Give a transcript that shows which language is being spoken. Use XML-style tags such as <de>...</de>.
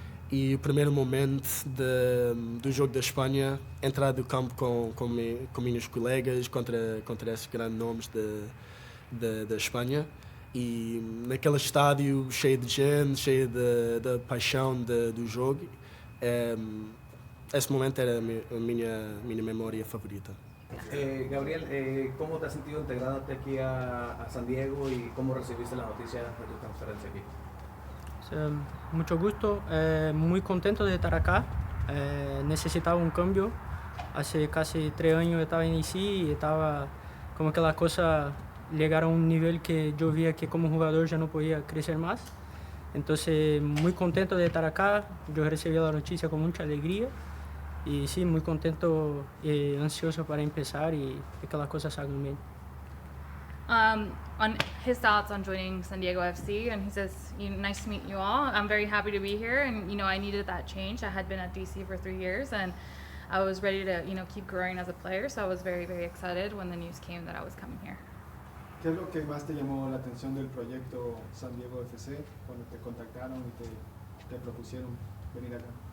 <pt>E o primeiro momento do jogo da Espanha, entrar do campo com meus colegas contra esses grandes nomes da Espanha. E naquele estádio cheio de gente, cheio da paixão do jogo, esse momento era a minha memória favorita.</pt> <es>Gabriel, ¿cómo te has sentido integrándote aquí a San Diego y cómo recibiste la noticia de tu transferencia aquí? Mucho gusto, muy contento de estar acá. Necesitaba un cambio. Hace casi 3 años estaba en IC y estaba como que las cosas llegaron a un nivel que yo veía que como jugador ya no podía crecer más. Entonces, muy contento de estar acá. Yo recibí la noticia con mucha alegría. Y sí, muy contento y ansioso para empezar y que las cosas salgan bien.</es> <en>On his thoughts on joining SanDiego.FC, and he says, nice to meet you all. I'm very happy to be here, and I needed that change. I had been at DC for 3 years, and I was ready to keep growing as a player. So I was very, very excited when the news came that I was coming here.</en> <es>¿Qué es lo que más te llamó la atención del proyecto SanDiego.FC cuando te contactaron y te propusieron venir acá?</es>